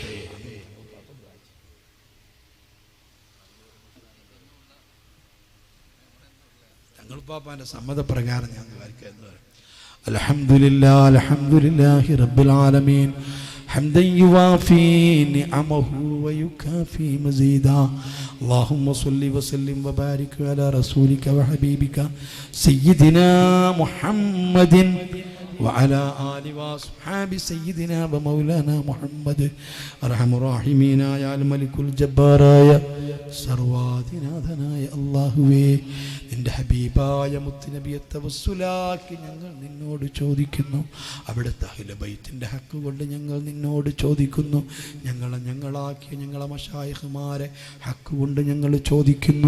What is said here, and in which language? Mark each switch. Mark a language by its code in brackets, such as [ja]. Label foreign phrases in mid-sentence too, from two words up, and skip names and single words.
[ml] തങ്ങളുപ്പാപ്പാൻ്റെ സമ്മതപ്രകാരം ഞാൻ വായിക്കുന്നത്, [ar] الحمد لله الحمد لله رب العالمين حمدا يوافي نعمه ويكافئ مزيده. اللهم صل وسلم وبارك على رسولك وحبيبك سيدنا محمد وعلى آل وصحاب سيدنا ومولانا محمد أرحم الراحمين يا الملك الجبار يا [ml] സർവാധിനാഥനായ അല്ലാഹുവേ, നിന്റെ ഹബീബായ മുത്തുനബിയെ തവസ്സുലാക്കി ഞങ്ങൾ നിന്നോട് ചോദിക്കുന്നു. അവിടുത്തെ അഹ്ലു ബൈത്തിന്റെ ഹക്ക് കൊണ്ട് ഞങ്ങൾ നിന്നോട് ചോദിക്കുന്നു. ഞങ്ങളാക്കിയ ഞങ്ങളെ മശായിഖുമാരെ ഹക്ക് കൊണ്ട് ഞങ്ങൾ ചോദിക്കുന്നു.